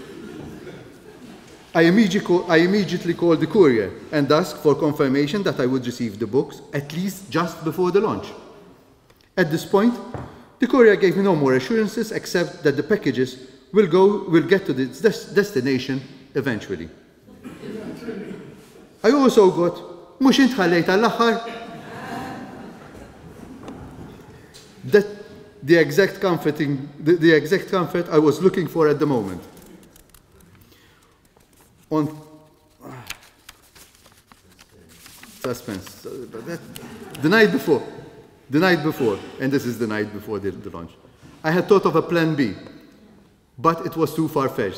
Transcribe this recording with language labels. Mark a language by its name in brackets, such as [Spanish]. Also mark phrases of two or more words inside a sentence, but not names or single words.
[English] I immediately called the courier and asked for confirmation that I would receive the books at least just before the launch. At this point, the courier gave me no more assurances except that the packages will get to its destination eventually. I also got [Maltese] mhux int ħallejt għall-aħħar. [English] That the exact comfort I was looking for at the moment. On suspense. The night before, and this is the night before the launch, I had thought of a plan B, but it was too far-fetched.